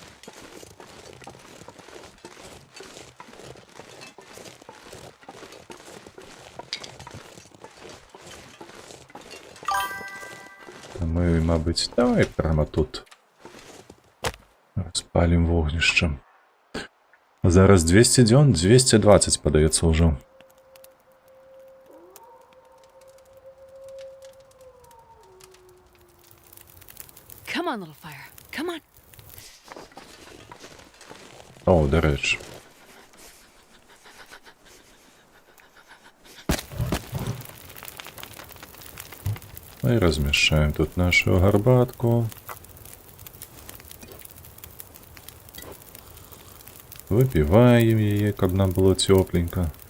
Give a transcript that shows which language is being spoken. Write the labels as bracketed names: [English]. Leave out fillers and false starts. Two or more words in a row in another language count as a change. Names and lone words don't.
[Belarusian] Мы, мабыць, давай прямо тут распалім вогнішча. Зараз 200 дзён, 220 падаецца ўжо. [English] Come on, little fire. Come on. [Belarusian] О, дарэчы. Мы размяшчаем тут нашу гарбатку. Выпіваем яе, каб нам было цёпленька.